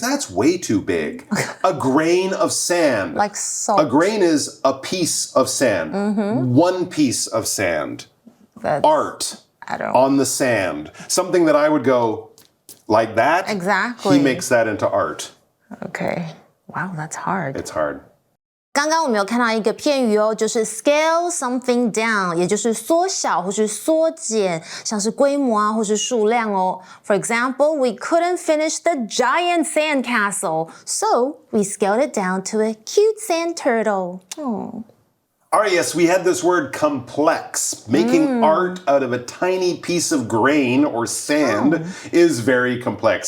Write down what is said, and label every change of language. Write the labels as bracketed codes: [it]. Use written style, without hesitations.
[en] That's way too big. A grain of sand. Like salt. A grain is a piece of sand. One piece of sand. Art on the sand. Something that I would go like that. Exactly. He makes that into art. Okay. Wow, that's hard. It's hard. [zh] 刚刚我们有看到一个片语哦，就是 [en] scale something down， [zh] 也就是缩小或是缩减，像是规模啊或是数量哦。 [en] For example, we couldn't finish the giant sand castle, so we scaled it down to a cute sand turtle. Oh. All right, yes, we had this word complex. Making art out of a tiny piece of grain or sand is very complex.